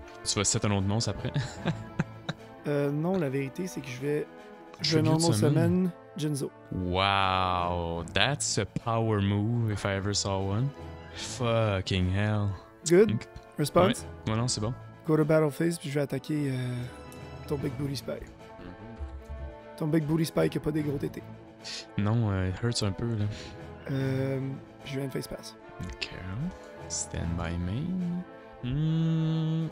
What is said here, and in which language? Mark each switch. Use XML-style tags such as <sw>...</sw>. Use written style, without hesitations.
<fr>Tu vas set un autre monstre après. Non, la vérité, c'est que je vais</fr> <en>Tribute normal summon. summon Jinzo. Wow, that's a power move if I ever saw one. Fucking hell. Good. Ok. Response.</en> <fr>Ouais, non, c'est bon.</fr> <en>Go to battle phase,</en> <fr>puis je vais attaquer ton Big Booty Spy. Ton Big Booty Spy qui a pas des gros tétés. Non,</fr> <en>it hurts</en> <fr>un peu, là. Je viens de face pass.</fr> <en>Ok. Stand by main.</en>